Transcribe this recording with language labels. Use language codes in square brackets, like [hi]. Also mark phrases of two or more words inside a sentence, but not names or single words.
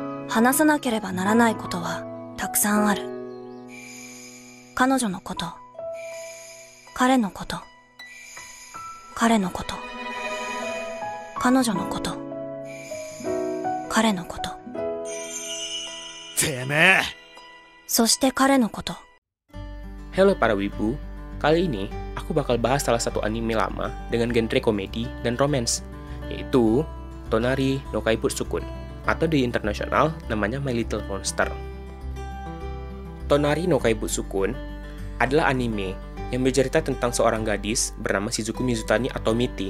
[ja] 話さなければならないことはたくさんある。彼女のこと、彼のこと、彼のこと、彼女のこと、彼のこと。てめえ。そして彼のこと。 [id] Halo para wibu, kali ini aku bakal bahas salah satu anime lama dengan genre komedi dan romance, yaitu Tonari no Kaibutsukun, atau di internasional namanya My Little Monster. Tonari no Kaibutsukun adalah anime yang bercerita tentang seorang gadis bernama Shizuku Mizutani atau Miti.